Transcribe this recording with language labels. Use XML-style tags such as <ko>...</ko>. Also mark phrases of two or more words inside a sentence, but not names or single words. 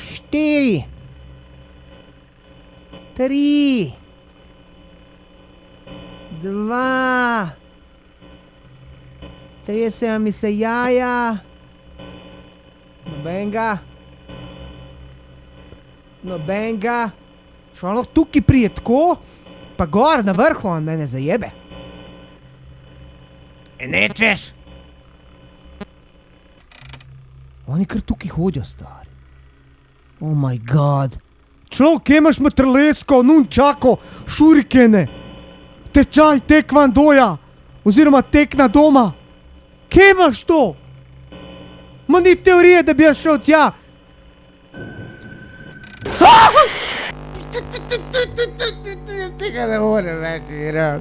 <sl>4, 3, 2, tresejo mi se jaja, nobenega, še on lahko tukaj prije tako, pa gor na vrhu on mene zajebe. Nečeš? Oni kar tukaj hodijo, stari.</sl> <en>Oh my god.</en> <sl>Človek, kje imaš matrlesko, nunčako, šurikene, tečaj tekvandoja, oziroma tekna doma. Kje imaš to? Ma ni teorije, da bi jaz šel tja. Jaz tega ne morem več igrati.</sl>